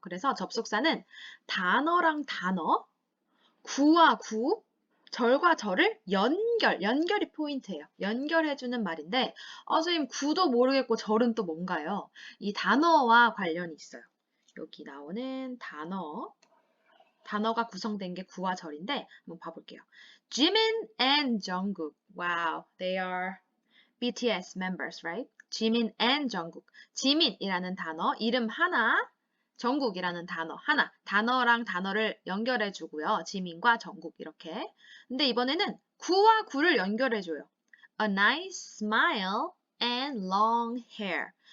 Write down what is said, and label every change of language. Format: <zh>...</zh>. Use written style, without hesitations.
<ko>그래서 접속사는 단어랑 단어, 구와 구, 절과 절을 연결이 포인트예요. 연결해주는 말인데 선생님 구도 모르겠고 절은 또 뭔가요? 이 단어와 관련이 있어요. 여기 나오는 단어가 구성된 게 구와 절인데 한번 봐볼게요.</ko> <en>Jimin and Jungkook. Wow, they are BTS members, right? Jimin and Jungkook.</en> <ko>지민이라는 단어, 이름 하나, 정국이라는 단어 하나, 단어랑 단어를 연결해주고요. 지민과 정국 이렇게. 근데 이번에는 구와 구를 연결해줘요.</ko> <en>A nice smile and long hair.</en>